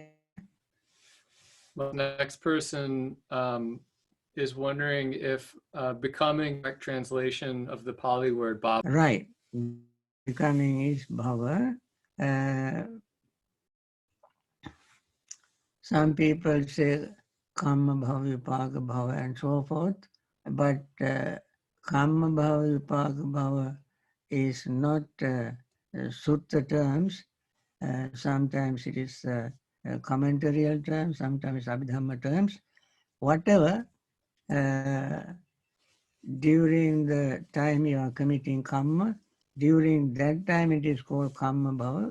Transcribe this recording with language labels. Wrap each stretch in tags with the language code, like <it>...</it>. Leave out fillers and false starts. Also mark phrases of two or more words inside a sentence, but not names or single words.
<en>Well, the next person is wondering if becoming correct translation of the Pali word bhava. Right. Becoming is bhava. Some people say</en> <pi>karma bhava, vipaka bhava,</pi> <en>and so forth. But</en> <pi>karma bhava, vipaka bhava</pi> <en>is not sutta terms. Sometimes it is commentarial terms, sometimes abhidhamma terms. Whatever, during the time you are committing karma, during that time it is called</en> <pi>karma bhava.</pi>